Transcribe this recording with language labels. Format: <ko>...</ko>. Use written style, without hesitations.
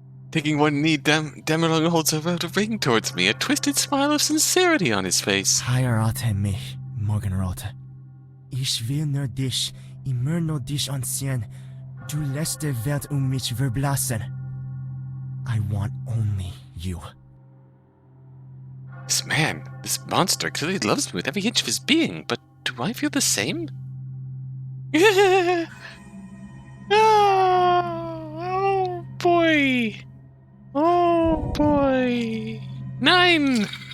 <en>Taking one knee, Dämme Da Ne holds out a ring towards me, a twisted smile of sincerity on his face.</en> <de>Heirate mich, Morgenrot. Ich will nur dich, immer nur dich ansehen. Du lässt die Welt mich verblassen.</de> <en>I want only you. This man, this monster, clearly loves me with every inch of his being, but do I feel the same? Oh boy! Oh boy! 9!</en>